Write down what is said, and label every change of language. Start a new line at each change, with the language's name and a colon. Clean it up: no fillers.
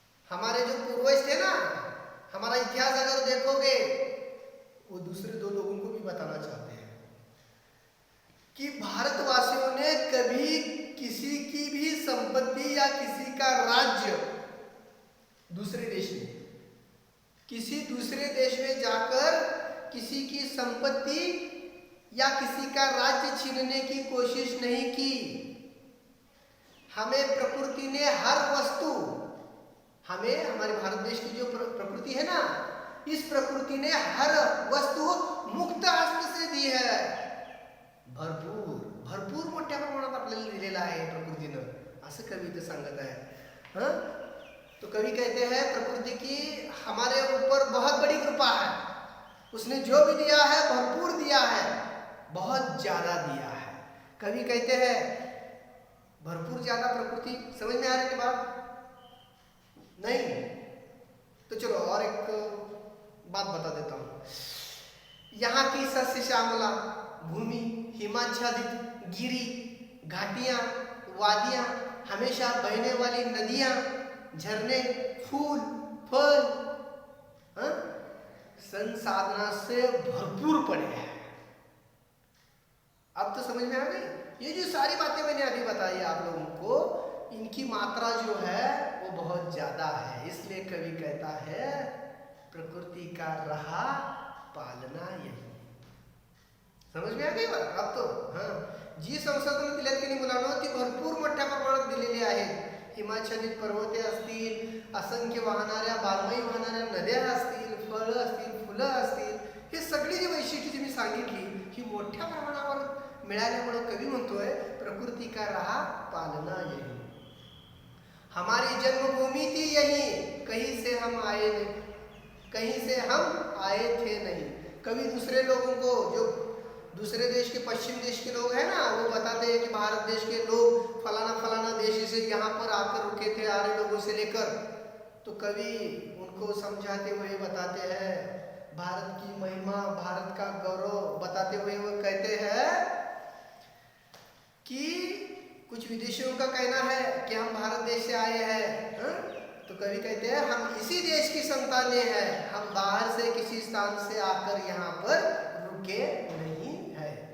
Hindi: हमारे जो पूर्वज थे ना, हमारा इतिहास अगर देखोगे, वो दूसरे 2 लोगों को भी बताना चाहते हैं कि भारतवासियों ने कभी किसी की भी संपत्ति या किसी का राज्य दूसरे देश में, किसी दूसरे देश में जाकर किसी की संपत्ति या किसी का राज्य छीनने की कोशिश नहीं की। हमें प्रकृति ने हर वस्तु, हमें हमारे भारत देश की जो प्रकृति है ना, इस प्रकृति ने हर वस्तु मुक्त हस्त से दी है।
Marathi: भरपूर मोठ्या प्रमाणात आपल्याला दिलेला आहे प्रकृतीनं, असं कवी इथं सांगत आहे।
Hindi: तो कवि कहते हैं प्रकृति की हमारे ऊपर बहुत बड़ी कृपा है। उसने जो भी दिया है भरपूर दिया है, बहुत ज्यादा दिया है। कवि कहते हैं भरपूर ज्यादा प्रकृति। समझ में आ रही है बात? नहीं? तो चलो और एक बात बता देता हूं। यहाँ की सस्य श्यामला भूमि, हिमाच्छादित गिरी, घाटियां, वादियां, हमेशा बहने वाली नदियां, झरने, फूल, फल, संसाधना से भरपूर पड़े हैं। अब तो समझ में आ गई? ये जो सारी बातें मैंने अभी बताई आप लोगों को, इनकी मात्रा जो है वो बहुत ज्यादा है। इसलिए कवि कहता है प्रकृति का रहा पालना यही। समझ में आ गई बात?
Marathi: अब तो जी संसाधन दिल्यात की नाही मुलांनो, ती भरपूर मोठ्या प्रमाणात दिलेली आहेत। हिमाच्छादित पर्वते असतील, असंख्य वाहणाऱ्या बारमाही वाहणाऱ्या नद्या असतील, फळं असतील, फुलं असतील, हे सगळी जी वैशिष्ट्ये मी सांगितली ही मोठ्या प्रमाणावर मिळाल्यामुळे कवी म्हणतोय
Hindi: प्रकृति का रहा पालना यही, हमारी जन्मभूमि थी यही, कहीं से हम आए नहीं, कहीं से हम आए थे नहीं। कभी दूसरे लोगों को, जो दूसरे देश के, पश्चिम देश के लोग हैं ना, वो बताते हैं कि भारत देश के लोग फलाना फलाना देश से यहाँ पर आकर रुके थे, आर्य लोगों से लेकर। तो कवि उनको समझाते हुए बताते हैं भारत की महिमा, भारत का गौरव बताते हुए वो कहते हैं कि कुछ विदेशियों का कहना है कि हम भारत देश से आए हैं, तो कवि कहते हैं हम इसी देश की संतानें हैं, हम बाहर से किसी स्थान से आकर यहाँ पर रुके नहीं है।